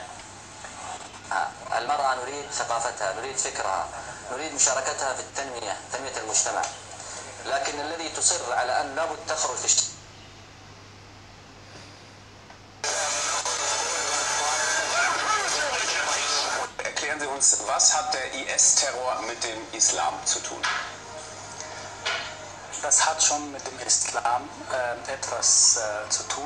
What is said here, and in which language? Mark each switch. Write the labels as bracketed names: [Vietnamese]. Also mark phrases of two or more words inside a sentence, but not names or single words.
[Arabic] المرأة نريد ثقافتها، نريد فكرها، نريد مشاركتها في تنمية المجتمع، لكن الذي تصر على أن لابد تخرج في [German] Erklären Sie uns, was hat der IS-Terror mit dem Islam zu tun? Das hat schon mit dem Islam etwas zu tun.